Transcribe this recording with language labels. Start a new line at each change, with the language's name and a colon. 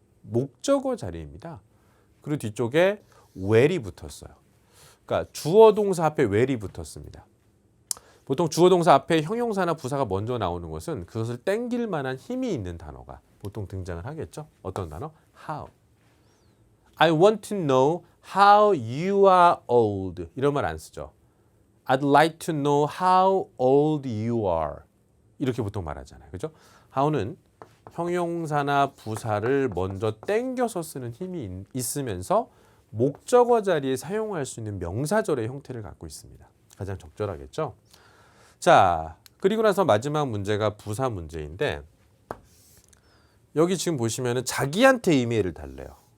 Korean: 목적어 자리입니다. 그리고 뒤쪽에 where이 붙었어요. 그러니까 주어 동사 앞에 where이 붙었습니다. 보통 주어 동사 앞에 형용사나 부사가 먼저 나오는 것은 그것을 땡길 만한 힘이 있는 단어가 보통 등장을 하겠죠. 어떤 단어? How.
English: I want to know how you are old.
Korean: 이런 말 안 쓰죠.
English: I'd like to know how old you are.
Korean: 이렇게 보통 말하잖아요. 그죠? how는 형용사나 부사를 먼저 땡겨서 쓰는 힘이 있으면서 목적어 자리에 사용할 수 있는 명사절의 형태를 갖고 있습니다. 가장 적절하겠죠? 자, 그리고 나서 마지막 문제가 부사 문제인데 여기 지금 보시면은 자기한테 이메일을 달래요.